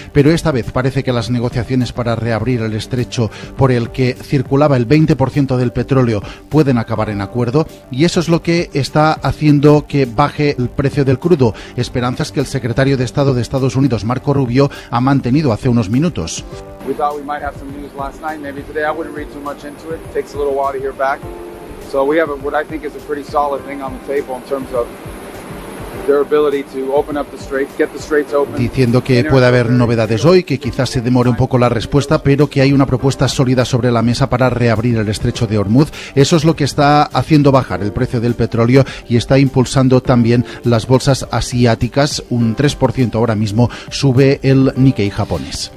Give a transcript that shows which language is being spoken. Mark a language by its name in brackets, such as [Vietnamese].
[Spanish] Pero esta vez parece que las negociaciones para reabrir el estrecho por el que circulaba el 20% del petróleo pueden acabar en acuerdo, y eso es lo que está haciendo que baje el precio del crudo. Esperanzas que el secretario de Estado de Estados Unidos, Marco Rubio, ha mantenido hace unos minutos. [English] We thought we might have some news last night, maybe today. I wouldn't read too much into it. It takes a little while to hear back. So we have what I think is a pretty solid thing on the table in terms of their ability to open up the straits, get the straits open. [Spanish] Diciendo que puede haber novedades hoy, que quizás se demore un poco la respuesta, pero que hay una propuesta sólida sobre la mesa para reabrir el Estrecho de Ormuz. Eso es lo que está haciendo bajar el precio del petróleo y está impulsando también las bolsas asiáticas. Un 3% ahora mismo sube el Nikkei japonés.